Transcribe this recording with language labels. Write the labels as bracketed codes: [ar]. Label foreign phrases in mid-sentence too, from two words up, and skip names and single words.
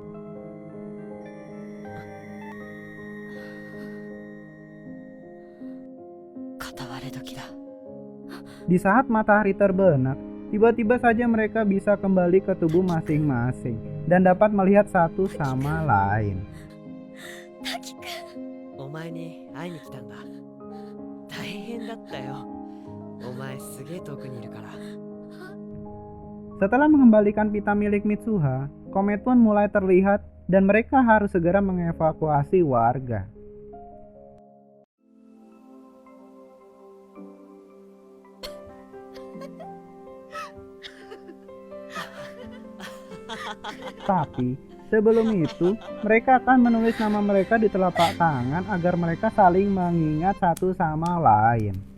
[id] Di saat matahari terbenam, tiba-tiba saja mereka bisa kembali ke tubuh masing-masing dan dapat melihat satu sama lain. [ja] お前に会いに来たんだ。大変だったよ。お前すげえ遠くにいるから。 [id] Setelah mengembalikan pita milik Mitsuha, komet pun mulai terlihat dan mereka harus segera mengevakuasi warga. Tapi sebelum itu, mereka akan menulis nama mereka di telapak tangan agar mereka saling mengingat satu sama lain.